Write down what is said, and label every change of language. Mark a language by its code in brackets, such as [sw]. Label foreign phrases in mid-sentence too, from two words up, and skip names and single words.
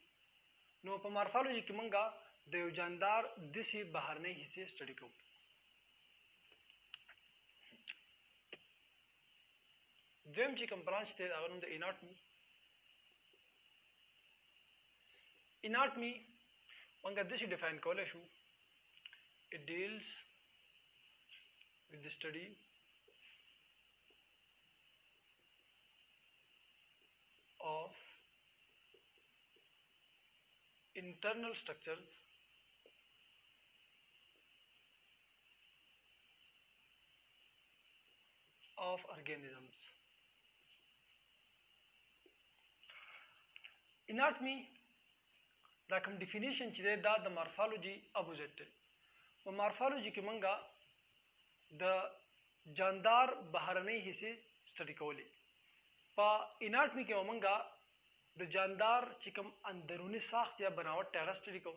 [ps] نو په مارفالوژي کې مونږه د یو جاندار داسې بهرنۍ حصې سټډي کوو. دویم چې کوم برانچ دی هغه نوم د اناټمي. اناټمي مونږه داسې ډیفاین کولی شو. [en] It deals with the study of internal structures of organisms. [ps] Anatomy دا کوم ډیفینیشن چې دی دا د مارفالوجي اپوزیټ دی. په مارفالوجي کې مونږه د جاندار بهرنۍ حصې سټډي کولې. په اناټمي کې مونږه د جاندار چې کوم اندرونی ساخت یا بناوټ ته هغه سټډي کوو.